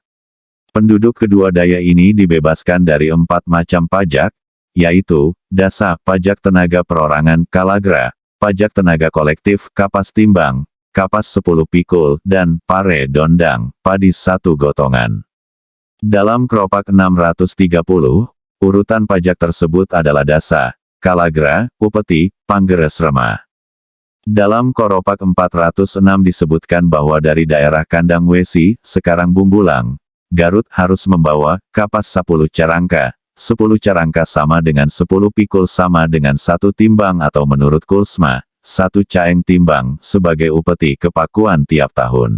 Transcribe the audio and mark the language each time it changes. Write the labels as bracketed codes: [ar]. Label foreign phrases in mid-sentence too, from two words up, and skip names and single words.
[id] Penduduk kedua daya ini dibebaskan dari 4 macam pajak, yaitu, dasa, pajak tenaga perorangan, kalagra, pajak tenaga kolektif, kapas timbang, kapas 10 pikul, dan [su] pare dondang, [id] padi 1 gotongan. Dalam Kropak 630, urutan pajak tersebut adalah dasa, kalagra, upeti, panggeres remah. Dalam Koropak 406 disebutkan bahwa dari daerah Kandang Wesi, sekarang Bumbulang, Garut harus membawa kapas 10 carangka. 10 carangka sama dengan 10 pikul sama dengan 1 timbang atau menurut Kulsma, 1 caeng timbang sebagai upeti kepakuan tiap tahun.